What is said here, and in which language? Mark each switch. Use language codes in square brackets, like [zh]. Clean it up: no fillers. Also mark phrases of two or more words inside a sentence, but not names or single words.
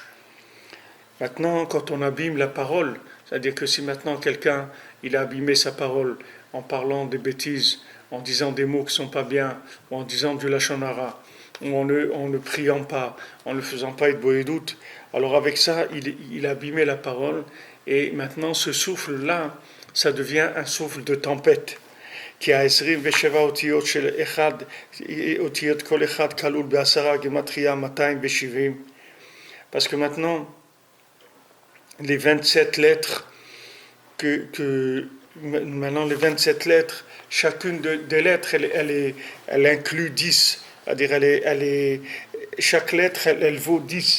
[fr] Maintenant, quand on abîme la parole, c'est-à-dire que si maintenant quelqu'un il a abîmé sa parole en parlant des bêtises, en disant des mots qui ne sont pas bien, ou en disant du [he] לשון הרע, [fr] ou en ne priant pas, en ne faisant pas être boédoute, alors avec ça, il a abîmé la parole, et maintenant ce souffle-là, ça devient un souffle de tempête, qui a 27 [he] אותיות של אחד, אותיות כל אחד כלול ב10 גימטריה 270, [fr] parce que maintenant, les 27 lettres, maintenant les 27 lettres, chacune des lettres, elle inclut 10. C'est-à-dire, chaque lettre, elle vaut 10.